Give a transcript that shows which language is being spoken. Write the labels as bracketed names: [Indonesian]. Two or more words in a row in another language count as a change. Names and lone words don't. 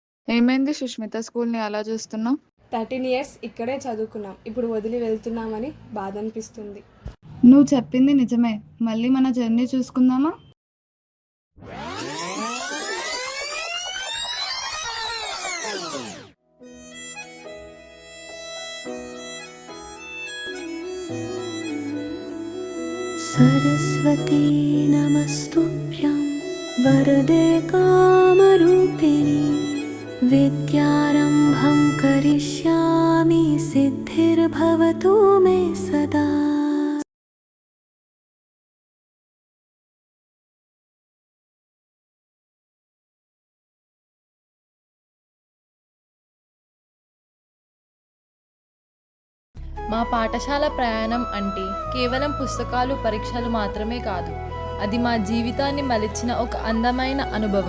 [Telugu] ఏమైంది సుష్మిత, స్కూల్ని అలా చూస్తున్నావు? 13 years ఇక్కడే చదువుకున్నాం. ఇప్పుడు వదిలి వెళ్తున్నామని బాధ అనిపిస్తుంది. నువ్వు చెప్పింది నిజమే. మళ్ళీ మన జర్నీ చూసుకుందామా? [Sanskrit] सरस्वती नमस्तुभ्यं वरदे कामरूपिणी विद्यारम्भं करिष्यामि सिद्धिर्भवतु मे सदा। [Telugu] మా పాఠశాల ప్రయాణం అంటే కేవలం పుస్తకాలు పరీక్షలు మాత్రమే కాదు, అది మా జీవితాన్ని మలిచిన ఒక అందమైన అనుభవం.